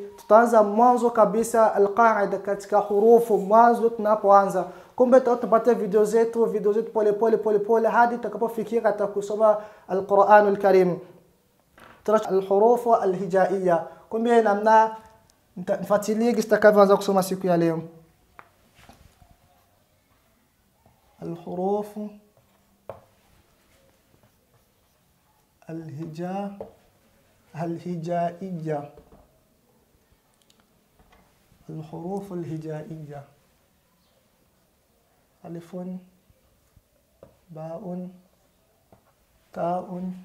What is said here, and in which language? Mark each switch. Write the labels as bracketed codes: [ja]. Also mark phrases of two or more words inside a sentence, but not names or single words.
[sw] Tutaanza mwanzo kabisa al-qaida katika hurufu mwanzo tunapoanza. Kumbe tutapata video zetu pole hadi tutakapofikia katika kusoma [ar] القرآن الكريم. الحروف الهجائية. [sw] Kumbe namna mfuatilie kitakavyoanza kusoma siku ya leo. [ar] الحروف الهجائية. الحروف الهجائية: ألف، باء، تاء،